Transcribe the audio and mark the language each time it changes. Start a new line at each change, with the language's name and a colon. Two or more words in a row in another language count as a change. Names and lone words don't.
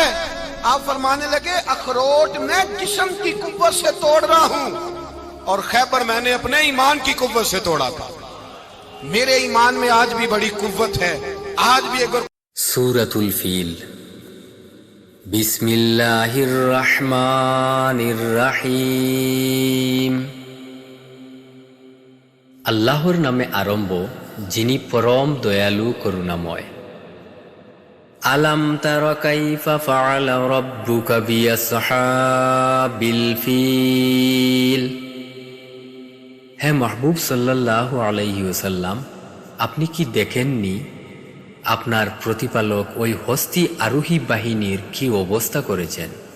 Urdu: آپ فرمانے لگے اخروٹ میں جسم کی قوت سے توڑ رہا ہوں اور خیبر میں نے اپنے ایمان کی قوت سے توڑا تھا۔ میرے ایمان میں آج بھی بڑی قوت ہے، آج بھی اگر
Arabic: سورۃ الفیل۔ بسم اللہ الرحمن الرحیم।
Bangla: আল্লাহর নামে আরম্ভ যিনি পরম দয়ালু করুণাময়।
Arabic: ألم تر كيف فعل ربك بأصحاب الفيل.
Bangla: হে মাহবুব
Arabic: صلى الله عليه وسلم,
Bangla: আপনি কি দেখেননি আপনার প্রতিপালক ওই হস্তি আরোহী বাহিনীর কি অবস্থা করেছেন?